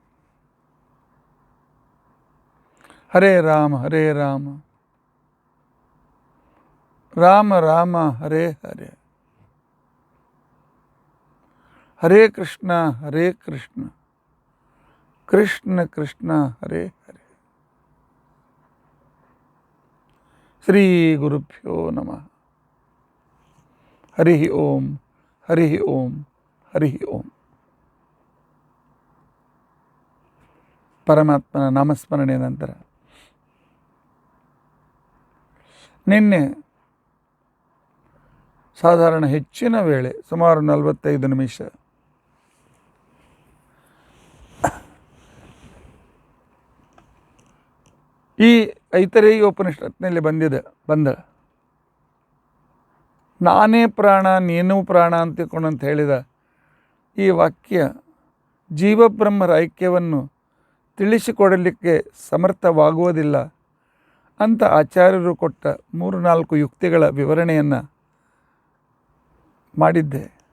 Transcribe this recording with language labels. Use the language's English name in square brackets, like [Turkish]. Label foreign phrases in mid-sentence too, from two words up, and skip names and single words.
[Sanskrit] ಹರೇ ರಾಮ ರಾಮ ರಾಮ ಹರೇ ಹರೇ, ಹರೇ ಕೃಷ್ಣ ಕೃಷ್ಣ ಕೃಷ್ಣ ಹರೇ ಹರೇ. ಶ್ರೀ ಗುರುಭ್ಯೋ ನಮಃ. ಹರಿ ಓಂ ಹರಿ ಓಂ ಹರಿ ಓಂ. [Kannada] ಪರಮಾತ್ಮನ ನಾಮಸ್ಮರಣೆ ನಂತರ ನಿನ್ನೆ ಸಾಧಾರಣ ಹೆಚ್ಚಿನ ವೇಳೆ ಸುಮಾರು 45 ನಿಮಿಷ ಈ ಐತರೇಯ ಉಪನಿಷತ್ನಲ್ಲಿ ಬಂದ ನಾನೇ ಪ್ರಾಣ ನೀನು ಪ್ರಾಣ ಅಂತ ಹೇಳಿದ ಈ ವಾಕ್ಯ ಜೀವಬ್ರಹ್ಮರ ಐಕ್ಯವನ್ನು ತಿಳಿಸಿಕೊಡಲಿಕ್ಕೆ ಸಮರ್ಥವಾಗುವುದಿಲ್ಲ ಅಂತ ಆಚಾರ್ಯರು ಕೊಟ್ಟ 3-4 ಯುಕ್ತಿಗಳ ವಿವರಣೆಯನ್ನು ಮಾಡಿದ್ದೆ.